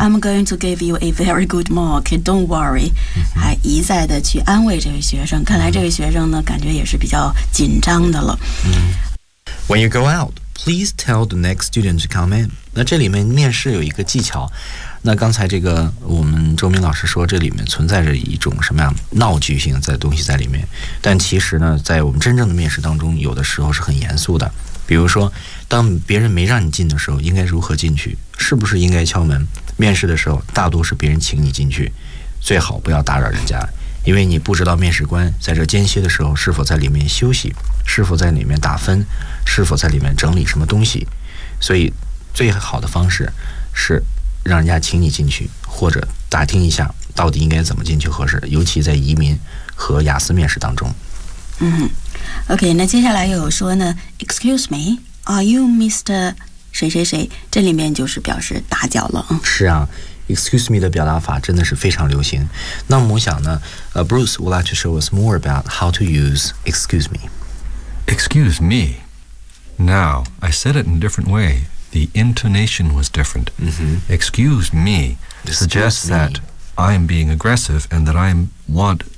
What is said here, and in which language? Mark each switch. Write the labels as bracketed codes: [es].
[en] I'm going to give you a very good mark. Don't worry. [zh] 还一再的去安慰这位学生。看来这位学生呢，感觉也是比较紧张的了。 [en] When you go out, please tell the next student to come in. [zh] 那这里面面试有一个技巧。那刚才这个我们周明老师说，这里面存在着一种什么样闹剧性的东西在里面。但其实呢，在我们真正的面试当中，有的时候是很严肃的。比如说当别人没让你进的时候应该如何进去，是不是应该敲门，面试的时候大多是别人请你进去，最好不要打扰人家，因为你不知道面试官在这间歇的时候是否在里面休息，是否在里面打分，是否在里面整理什么东西，所以最好的方式是让人家请你进去，或者打听一下到底应该怎么进去合适，尤其在移民和雅思面试当中。 OK， 那接下来又有说呢 ， [en] Excuse me, are you Mr. [zh] 谁谁谁？这里面就是表示打搅了。是啊 ，Excuse me 的表达法真的是非常流行。那么我想呢， [en] Bruce would like to show us more about how to use Excuse me. Excuse me. Now I said it in a different way. The intonation was different.、Excuse me suggests that I am being aggressive and that I want